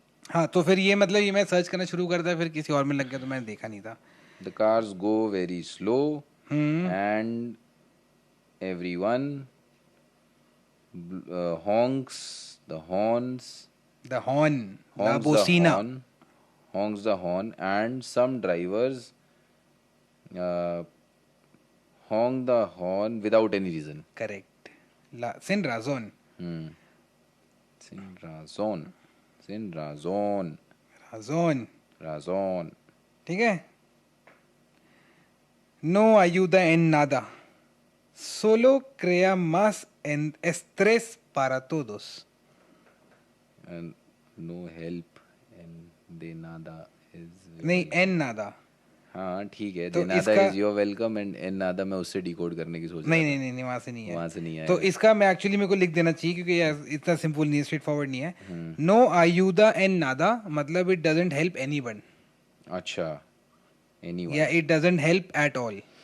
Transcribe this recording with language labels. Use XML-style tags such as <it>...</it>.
<hi>हाँ, तो फिर ये मतलब ये मैं सर्च करना शुरू करता, फिर किसी और में लग गया तो मैंने देखा नहीं था.</hi> <en>The cars go very slow and everyone honks the horns. The horn. La honks</en> <es>bocina.</es> <en>the horn, honks the horn, and some drivers honk the horn without any reason.</en> <es>Correct. Sin razón. Sin razón. Sin razón. Razón. Razón.</es> <hi>ठीक है.</hi> <es>No ayuda en nada. Solo crea más estrés para todos.</es> <en>And no help and</en> <es>de nada</es> <en>is</en> <es>नहीं, en nada.</es> <hi>हाँ ठीक है, तो</hi> <es>de nada</es> <hi>इसका-</hi> <en>is your welcome and</en> <es>en nada</es> <hi>मैं उससे डिकोड करने की सोच रहा नहीं था। नहीं नहीं नहीं, वहां से नहीं है। वहां से नहीं आया। तो इसका मैं एक्चुअली मेरे को लिख देना चाहिए क्योंकि यार इतना सिंपल नहीं है, स्ट्रेट फॉरवर्ड नहीं है।</hi> <es>नो ayuda en nada मतलब</es> <en>It doesn't help anyone, अच्छा, anyone। या it doesn't help at all.</en>